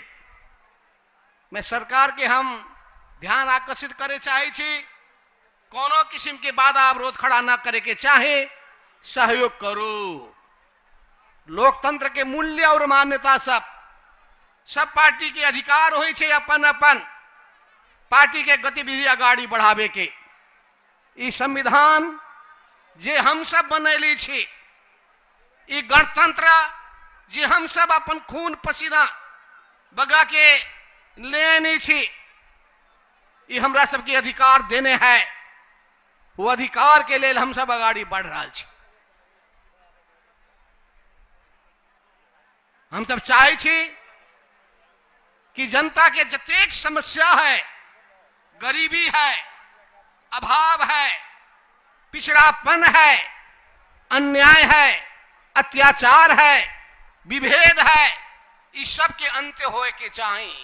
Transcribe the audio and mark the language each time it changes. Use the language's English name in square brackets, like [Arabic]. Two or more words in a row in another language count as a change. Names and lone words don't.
[Maithili] मैं सरकार के हम ध्यान आकर्षित करे चाहे छी, कोनो किस्म के बाधा अवरोध खड़ा न करे के चाहे, सहयोग करो। लोकतंत्र के मूल्य और मान्यता सब पार्टी के अधिकार होई छे अपन अपन पार्टी के गतिविधि आगाड़ी बढ़ावे के। ई संविधान जे हम सब बनैली छी, ई गणतंत्र जे हम सब अपन खून पसीना बगा के लेनी छी, ई हमरा सबके अधिकार देने है। वो अधिकार के लिए हम सब आगाड़ी बढ़ रहा छी। हम सब चाहे छी कि जनता के जतेक समस्या है, गरीबी है, अभाव है, पिछड़ापन है, अन्याय है, अत्याचार है, विभेद है, इस सब के अंत होए के चाहिए।